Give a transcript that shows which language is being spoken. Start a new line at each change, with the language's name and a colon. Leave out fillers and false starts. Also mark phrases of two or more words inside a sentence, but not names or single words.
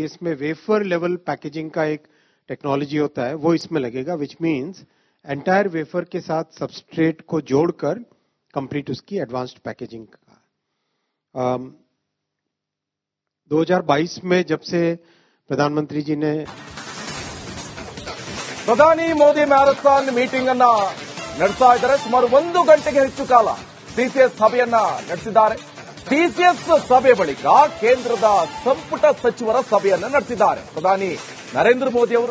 Hindi: इसमें
English: wafer level packaging
Hindi: का एक टेक्नोलॉजी होता है, वो इसमें लगेगा,
English: which means entire wafer
Hindi: के साथ सबस्ट्रेट को जोड़कर कंप्लीट उसकी
English: advanced packaging
Hindi: का। 2022 में जब से प्रधानमंत्री जी ने
Kannada: ಪ್ರಧಾನಿ ಮೋದಿ
English: marathon meeting
Kannada: ಅನ್ನ ನಡೆಸ್ತಾ ಇದ್ದಾರೆ. ಸುಮಾರು 1 ಗಂಟೆಗೆ ಹೆಚ್ಚು ಕಾಲ ಸಿಸಿಎಸ್ ಸಭೆಯನ್ನ ನಡೆಸಿದ್ದಾರೆ. ಸಿಸಿಎಸ್ ಸಭೆ ಬಳಿಕ ಕೇಂದ್ರದ ಸಂಪುಟ ಸಚಿವರ ಸಭೆಯನ್ನ ನಡೆಸಿದ್ದಾರೆ ಪ್ರಧಾನಿ ನರೇಂದ್ರ ಮೋದಿ ಅವರು.